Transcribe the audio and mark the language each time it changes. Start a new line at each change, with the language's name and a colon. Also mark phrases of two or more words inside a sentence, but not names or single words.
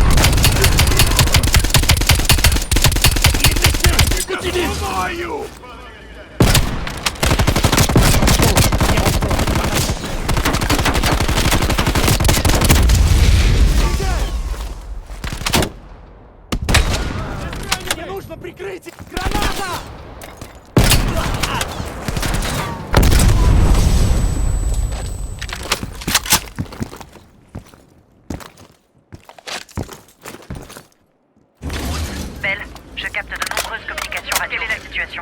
French: Il est blessé! Continue!
Russian: Мне нужно прикрытие! Граната!
French: Belle, je capte de nombreuses communications radio. Quelle est la situation?